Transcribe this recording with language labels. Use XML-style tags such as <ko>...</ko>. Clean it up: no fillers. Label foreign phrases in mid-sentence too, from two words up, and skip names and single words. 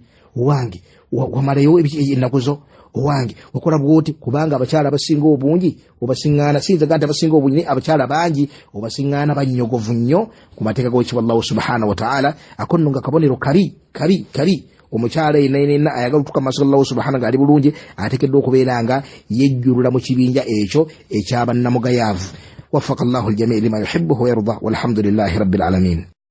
<lg>Owange wamalayo ennaku zo, owange wakola bw'oti, kubanga abakyala abasinga obungi obasiŋŋaana, siyinza nti abasinga obungi naye abakyala bangi obasiŋŋaana bannyogovu nnyo ku mateeka g'owekitiibwa</lg> <ar>الله سبحانه وتعالى.</ar> <lg>Ako nno nga kabonero kabi. Omukyala yenna ayagala okutuuka mu maaso ga</lg> <ar>الله سبحانه</ar> <lg>nga ali bulungi ateekeddwa okubeera nga yejjulula mu kibinja ekyo eky'abannamugayaavu.</lg> <ar>وفق الله الجميع لما يحب ويرضى والحمد لله رب العالمين.</ar>